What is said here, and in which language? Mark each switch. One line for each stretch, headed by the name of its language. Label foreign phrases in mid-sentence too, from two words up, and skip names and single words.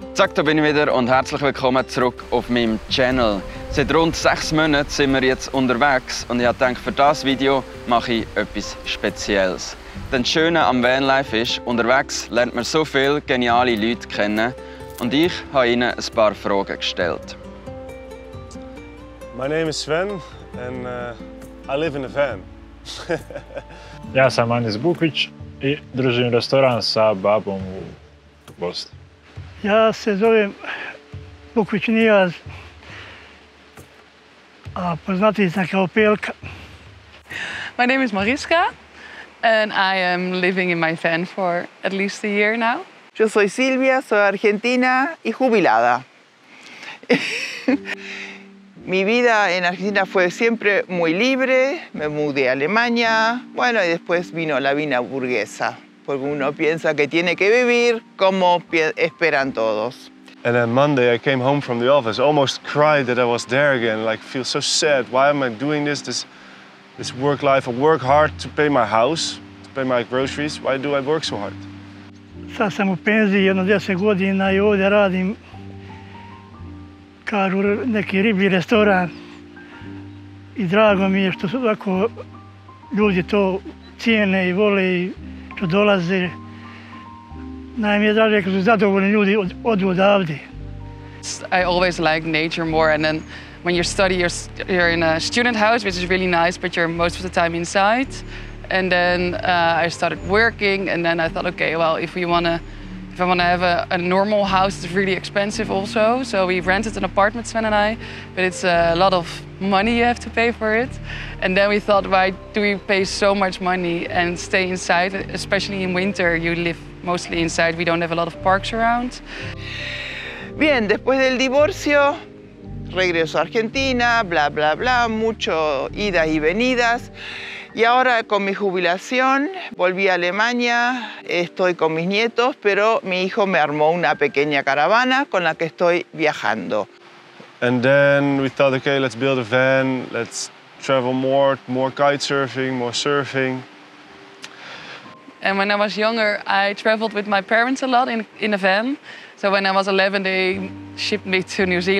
German: Zack, da bin ich wieder und herzlich willkommen zurück auf meinem Channel. Seit rund 6 Monaten sind wir jetzt unterwegs und ich habe gedacht, für dieses Video mache ich etwas Spezielles. Denn das Schöne am Vanlife ist, unterwegs lernt man so viele geniale Leute kennen und ich habe ihnen ein paar Fragen gestellt.
English: My name is Sven and I live in a van.
Bosnian: Ja sam Anis Bukvić I držim restoran sa babom u Bosni. Ja se zovem Bukvić Nijaz, a poznatiji sam kao Pelka.
English: My name is Mariska and I am living in my van for at least a year now.
Spanish: Yo soy Silvia, soy argentina y jubilada. Mi vida en Argentina fue siempre muy libre, me mudé a Alemania, bueno, y después vino la vida burguesa, porque uno piensa que tiene que vivir como esperan todos.
English: And then Monday I came home from the office, almost cried that I was there again, like feel so sad. Why am I doing this work life? I work hard to pay my house, to pay my groceries. Why do I work so hard?
Bosnian: Sad sam u penziji, jedno 10 godina I ovdje radim, kažu neki riblji restoran I drago mi je što su tako ljudi to cijene I vole I što dolaze. Najmi je draže kad su zadovoljni ljudi odu odavde.
English: I always like nature more, and then when you study, you're in a student house, which is really nice, but you're most of the time inside. And then I started working, and then I thought, okay, well, if I want to have a normal house, it's really expensive also. So we rented an apartment, Sven and I, but it's a lot of money you have to pay for it. And then we thought, why do we pay so much money and stay inside? Especially in winter, you live mostly inside. We don't have a lot of parks around.
Spanish: Bien, después del divorcio, regreso a Argentina, bla, bla, bla, mucho idas y venidas. Y ahora con mi jubilación volví a Alemania, estoy con mis nietos, pero mi hijo me armó una pequeña caravana con la que estoy viajando.
English: And then we thought, okay, let's build a van, let's travel more kite surfing, more surfing. And when I was younger, I traveled with my parents a lot in a van. So when I was 11, they shipped me to New Zealand.